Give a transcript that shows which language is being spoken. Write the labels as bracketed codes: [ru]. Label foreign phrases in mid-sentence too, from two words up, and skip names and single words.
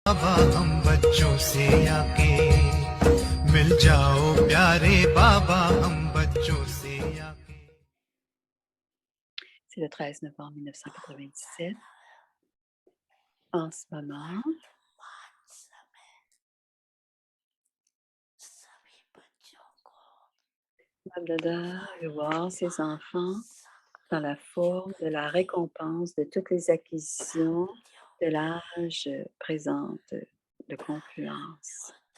[hi] बाबा हम बच्चों से आके मिल जाओ प्यारे बाबा हम बच्चों से आके. [fr] C'est le 13 novembre 1997. En ce moment, Babdada veut voir ses enfants dans la forme de la récompense de toutes les acquisitions de l'âge présente de confluence.